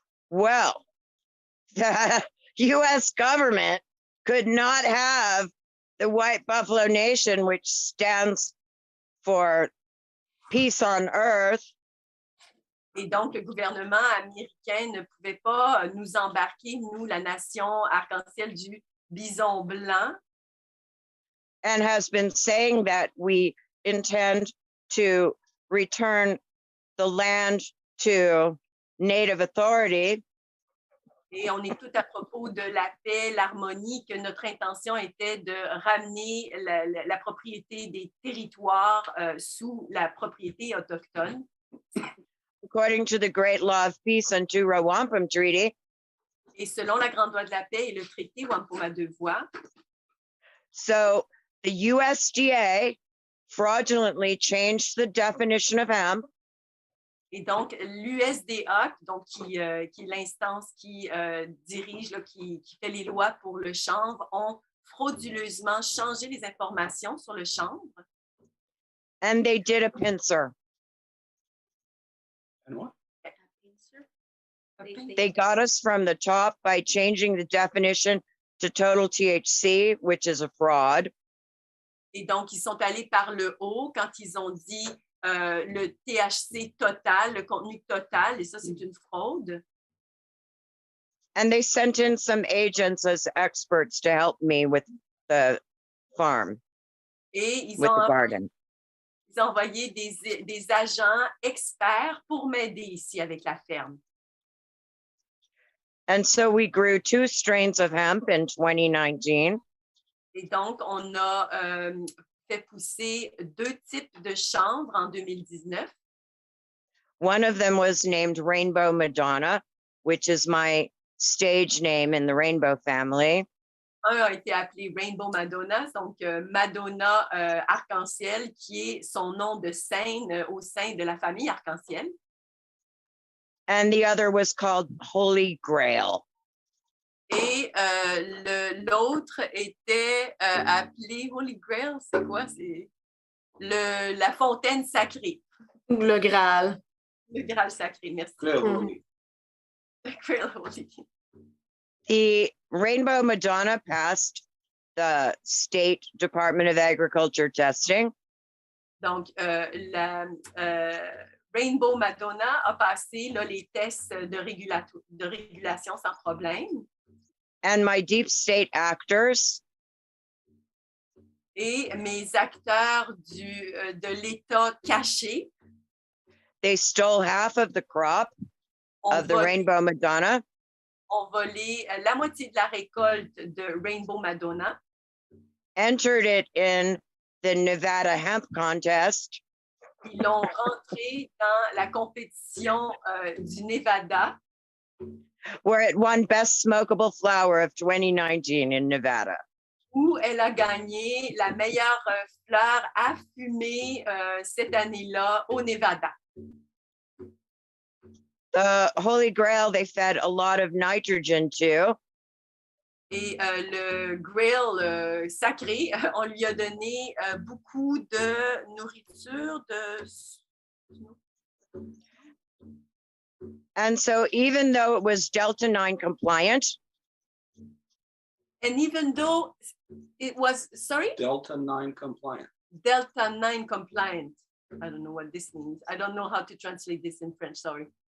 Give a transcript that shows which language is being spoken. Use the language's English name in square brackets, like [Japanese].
[English] Well, the US government could not have the White Buffalo Nation, which stands for peace on earth, [French] Et donc, le gouvernement américain ne pouvait pas nous embarquer, nous, la nation arc-en-ciel du bison blanc, [English] and has been saying that we intend to return the land to Native authority. [French] et on est tout à propos de la paix, l'harmonie, que notre intention était de ramener la propriété des territoires sous la propriété autochtone. [English] According to the Great Law of Peace and Two-Row Wampum Treaty, [French] Et selon la Grande Loi de la Paix et le traité Wampum à 2 voix, [English] so the USDA fraudulently changed the definition of hemp [French] et donc l'USDA, donc qui est l'instance qui dirige, là, qui fait les lois pour le chanvre, ont frauduleusement changé les informations sur le chanvre. [English] and they did a pincer. And what? They got us from the top by changing the definition to total THC, which is a fraud. [French] Et donc, ils sont allés par le haut quand ils ont dit le THC total, le contenu total, et ça, c'est une fraude. [English] And they sent in some agents as experts to help me with the farm, [French] Et ils [English] with the [French] ont [English] garden. [French] envoyé des agents experts pour m'aider ici avec la ferme. [English] And so we grew 2 strains of hemp in 2019. [French] Et donc, on a fait pousser 2 types de chanvre en 2019. [English] One of them was named Rainbow Madonna, which is my stage name in the Rainbow family. [French] Un a été appelé Rainbow Madonna, donc Madonna arc-en-ciel, qui est son nom de scène au sein de la famille arc-en-ciel. [English] And the other was called Holy Grail. [French] Et l'autre était appelé Holy Grail, c'est quoi? C'est la fontaine sacrée. Le Graal. Le Graal sacré, merci. [English] Clear, Mhm. Holy. Grail Holy. The Rainbow Madonna passed the State Department of Agriculture testing. [French] Donc, la Rainbow Madonna a passé là, les tests de régulation sans problème. [English] And my deep state actors [French] Et mes acteurs de l'État caché [English] they stole half of the crop of the Rainbow Madonna [French] ont volé la moitié de la récolte de Rainbow Madonna, [English] entered it in the Nevada hemp contest, [French] ils l'ont rentré dans la compétition du Nevada, [English] where it won Best Smokable Flower of 2019 in Nevada. [French] où elle a gagné la meilleure fleur à fumer cette année-là au Nevada. [English] The Holy Grail, they fed a lot of nitrogen to. [French] Et le grill sacré, on lui a donné beaucoup de nourriture, [English] And so even though it was Delta 9 compliant, and even though it was, sorry? Delta 9 compliant. Delta 9 compliant. I don't know what this means. I don't know how to translate this in French, sorry.